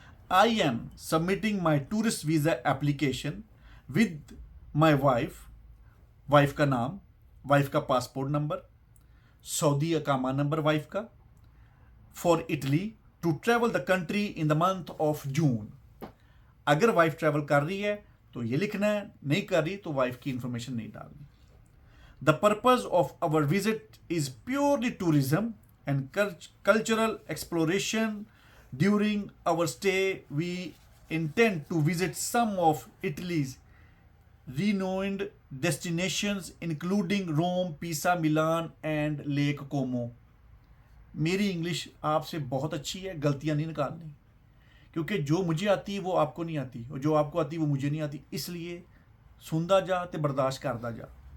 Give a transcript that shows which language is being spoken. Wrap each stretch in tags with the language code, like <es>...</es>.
<en>I am submitting my tourist visa application with my wife,</en> <hi>wife का नाम, wife का passport number, Saudi अकामा number wife का,</hi> <en>For Italy to travel the country in the month of June.</en> <hi>अगर wife travel कर रही है तो ये लिखना है, नहीं कर रही तो वाइफ की इंफॉर्मेशन नहीं डालनी।</hi> <en>The purpose of our visit is purely tourism and cultural exploration. During our stay, we intend to visit some of Italy's renowned destinations, including Rome, Pisa, Milan, and Lake Como.</en> <hi>मेरी English आपसे बहुत अच्छी है, गलतियां नहीं निकालनी, क्योंकि जो मुझे आती है वो आपको नहीं आती, और जो आपको आती है वो मुझे नहीं आती, इसलिए</hi> <pa>सुनदा जा ते बर्दाश्त करदा जा।</pa>